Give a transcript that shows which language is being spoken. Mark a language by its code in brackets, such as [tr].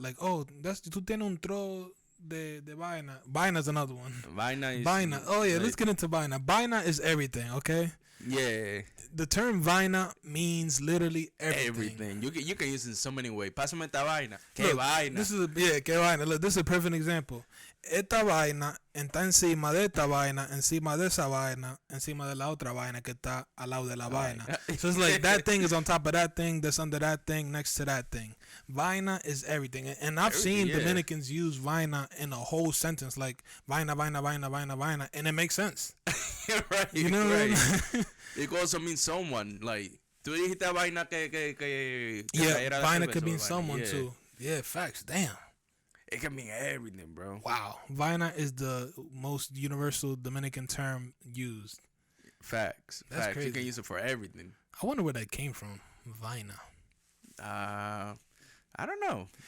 [en] Like, oh, [es] tú tienes un tro de vaina. [en] Vaina is another one. Vaina is. Vaina. Oh yeah, let's get into vaina. Vaina is everything. Okay. Yeah. The term vaina means literally everything. Everything. You can use it in so many ways. [es] Pásame esta vaina. ¿Qué [en] Look, [es] vaina? [en] This is [es] qué vaina. [en] Look, this is a perfect example. [es] Esta vaina está encima de esta vaina, encima de esa vaina, encima de la otra vaina que está al lado de la vaina. [en] So it's like that thing is on top of that thing, that's under that thing, next to that thing. Vaina is everything. And I've seen Dominicans use vaina in a whole sentence, like vaina, vaina, vaina, vaina, vaina, and it makes sense. Right. You know what I mean? It also means someone. [es] Like, tú dijiste vaina que [en] yeah, vaina could mean someone too. Yeah, facts. Damn. It can mean everything, bro. Wow. Vaina is the most universal Dominican term used. Facts. That's Facts. crazy. You can use it for everything. I wonder where that came from. [es] Vaina. [en] I don't know.